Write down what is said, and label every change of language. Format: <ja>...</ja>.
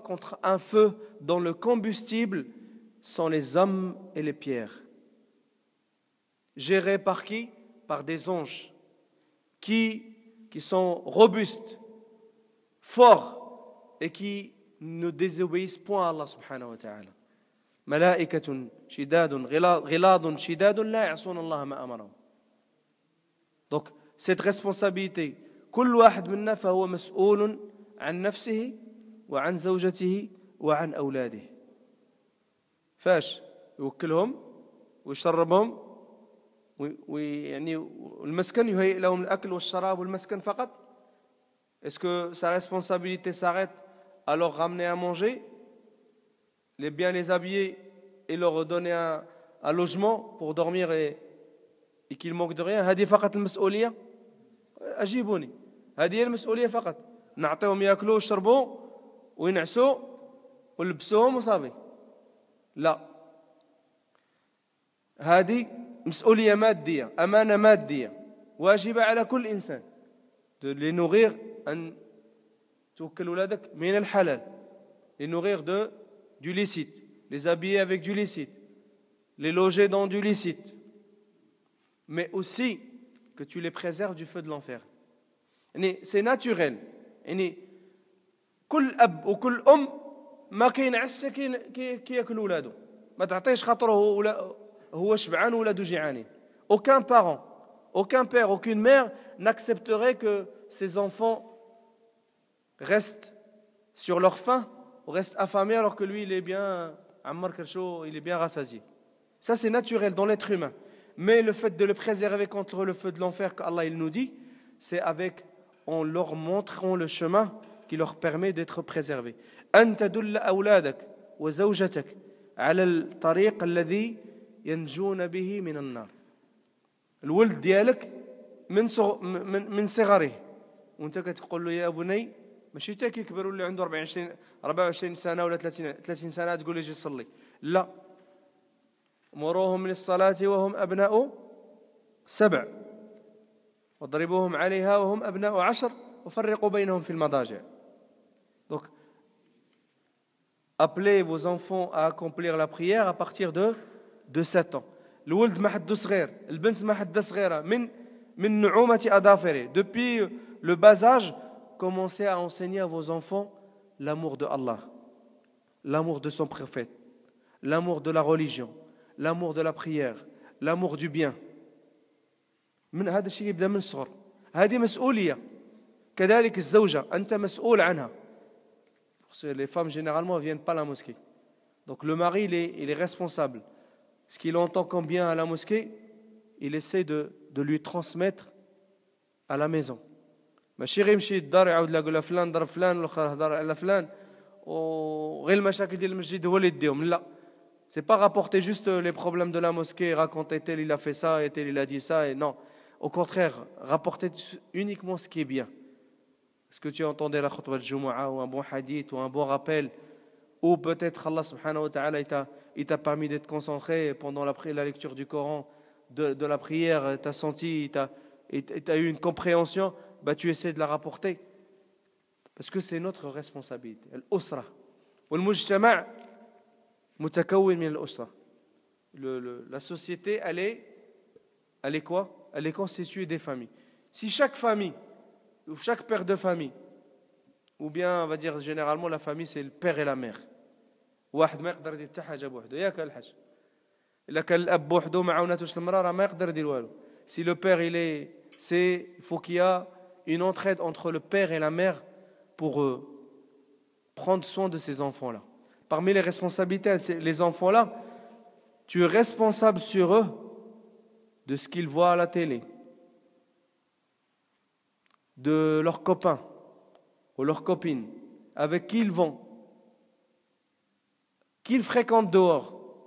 <fr>Contre un feu dont le combustible sont les hommes et les pierres. Gérés par qui? Par des anges qui sont robustes, forts et qui ne désobéissent point à Allah subhanahu wa ta'ala.</fr> <ar>ملائكة شداد غلاظ شداد لا يعصون الله ما أمرهم.</ar> <fr>Donc cette responsabilité</fr> <ar>كل واحد منا فهو مسؤول عن نفسه وعن زوجته وعن أولاده. فاش يوكلهم ويشربهم ويعني المسكن يهيئ لهم الأكل والشراب والمسكن فقط.</ar> <fr>Est-ce que sa responsabilité s'arrête à leur ramener à manger, les bien les habiller et leur donner un logement pour dormir et qu'ils manquent de rien؟</fr> <ar>هذه فقط المسؤولية؟ أجيبوني، هذه هي المسؤولية فقط. نعطيهم يأكلوا ويشربوا وينعسوا ولبسوهم وصافي؟ لا، هذه مسؤولية مادية، أمانة مادية واجبة على كل إنسان.</ar> <fr>de les nourrir،</fr> <ar>أن توكل ولادك من الحلال،</ar> <fr>les nourrir du licite, les habiller avec du licite, les loger dans du licite, mais aussi que tu les préserves du feu de l'enfer. C'est naturel.</fr> <ar>كل أب وكل أم ما كينعس كياكل ولاده، ما تعطيش خاطره هو شبعان ولاده جيعانين.</ar> <fr>Aucun parent, aucun père, aucune mère n'accepterait que ses enfants restent sur leur faim ou restent affamés alors que lui il est bien ammar kercho, il est bien rassasié. Ça c'est naturel dans l'être humain. Mais le fait de le préserver contre le feu de l'enfer qu'Allah il nous dit, c'est en leur montrant le chemin qui leur permet d'être préservés.</fr> <ar>أن تدل أولادك وزوجتك على الطريق الذي ينجون به من النار. الولد ديالك من صغره وانت كتقول له يا بني، ماشي حتى كيكبر واللي عنده 24 سنه ولا 30 سنه تقول له جي صلي، لا، مروهم للصلاه وهم ابناء 7 واضربوهم عليها وهم ابناء 10 وفرقوا بينهم في المضاجع.</ar> <fr>Donc appelez vos enfants à accomplir la prière à partir de 7 ans.</fr> <ar>الولد ما حده صغير، البنت ما حدها صغيره، من نعومة أظافره.</ar> <fr>Depuis le bas âge, commencez à enseigner à vos enfants l'amour de Allah, l'amour de son prophète, l'amour de la religion, l'amour de la prière, l'amour du bien.</fr> <ar>من هذا الشيء يبدأ من الصغر. هذه مسؤولية. كذلك الزوجة أنت مسؤول عنها.</ar> <fr>Les femmes généralement ne viennent pas à la mosquée. Donc le mari il est responsable. Ce qu'il entend comme bien à la mosquée, il essaie de lui transmettre à la maison.</fr> <ar>ماشي غير يمشي للدار يعاود لا يقول فلان ضرب فلان والاخر هضر على فلان وغير المشاكل ديال المسجد هو اللي يديهم. لا،</ar> <fr>c'est pas rapporter juste les problèmes de la mosquée, raconter tel il a fait ça et tel il a dit ça, et non, au contraire, rapporter uniquement ce qui est bien. Est-ce que tu entendais la khutbah de Jumu'ah ou un bon hadith ou un bon rappel, ou peut-être Allah subhanahu wa ta'ala il t'a permis d'être concentré pendant la lecture du Coran, de la prière, tu as senti, tu as eu une compréhension, bah tu essaies de la rapporter. Parce que c'est notre responsabilité.</fr> <ar>Al-Usra. Wal-Mujtama' mutakawwin min al-Usra.</ar> <fr>La société, elle est quoi? Elle est constituée des familles. Si chaque famille, ou chaque père de famille, ou bien on va dire généralement la famille c'est le père et la mère.</fr> <ar>واحد ما يقدر يدير حتى حاجه بوحده، ياك الحاج؟ إلا كان الأب بوحدو ما عاوناتوش المرأة راه ما يقدر يدير والو.</ar> <fr>Si le père il faut qu'il y a une entraide entre le père et la mère pour prendre soin de ces enfants-là. Parmi les responsabilités de les enfants-là, tu es responsable sur eux de ce qu'ils voient à la télé, de leurs copains ou leurs copines, avec qui ils vont, qu'ils fréquentent dehors.</fr>